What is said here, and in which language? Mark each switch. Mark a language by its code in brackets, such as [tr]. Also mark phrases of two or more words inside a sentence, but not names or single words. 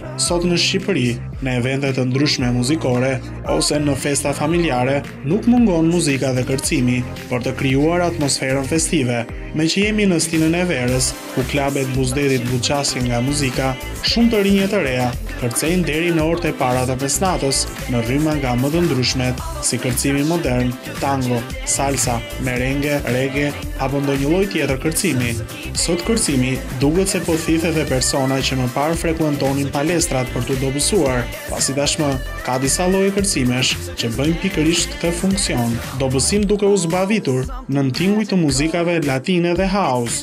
[sq] Sot në Shqipëri, në evente të ndryshme muzikore ose në festa familjare, nuk mungon muzika dhe kërcimi për të krijuar atmosferën festive. Me që jemi në stinën e verës, ku klabet buzdetit buqasin nga muzika, shumë të rinje të reja kërcejnë deri në orët e para të fesnatës në rryma nga më të ndryshmet, si kërcimi modern, tango, salsa, merengue, reggae apo ndonjë lloj tjetër kërcimi. Sot kërcimi duket se po thithet edhe persona që më parë frekuentonin palestrat për të dobësuar, pasi tashmë ka disa lloje kërcimesh që bëjnë pikërisht këtë funksion. Dobësim duke u zbavitur në tinguj të muzikave latine dhe house.